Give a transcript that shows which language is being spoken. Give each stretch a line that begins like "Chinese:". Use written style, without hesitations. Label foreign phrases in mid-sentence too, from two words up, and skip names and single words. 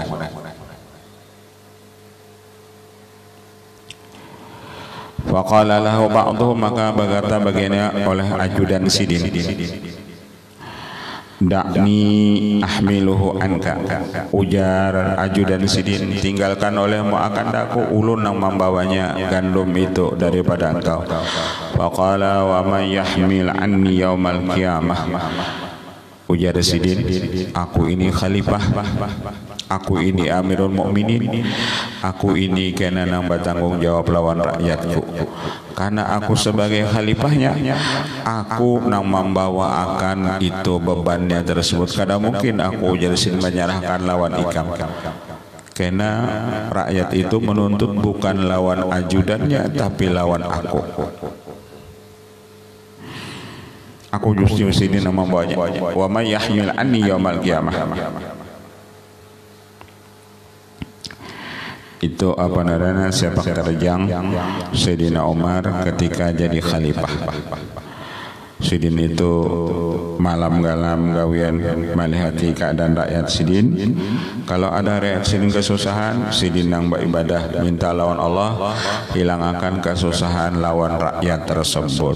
Arabic: فقال له بعضهم,
Banjar: maka berkata bagiannya oleh ajudan sidin,
Arabic: دعني أحمله عنك,
Banjar: ujar ajudan sidin, tinggalkan olehmu akan daku ulun yang membawanya gandum itu daripada engkau.
Arabic: فقال ومن يحمل عني يوم القيامة,
Banjar: ujar sidin, aku ini khalifah, aku ini Amirul Mukminin, aku ini kena nang bertanggung jawab lawan rakyatku. Karena aku sebagai khalifahnya, aku nang membawa akan itu bebannya tersebut. Kadang mungkin aku jadi menyerahkan lawan ikam. Karena rakyat itu menuntut bukan lawan ajudannya, tapi lawan aku. Aku justru sini nang membawanya.
Arabic: ومن يحمل عني يوم القيامة.
Indonesian: Itu apa namanya, sepak terjang Sayyidina Umar ketika jadi khalifah.
Banjar: Sidin itu malam galam gawian melihati keadaan rakyat sidin. Kalau ada rakyat sidin kesusahan, sidin yang beribadah minta lawan Allah, hilangkan kesusahan lawan rakyat tersebut.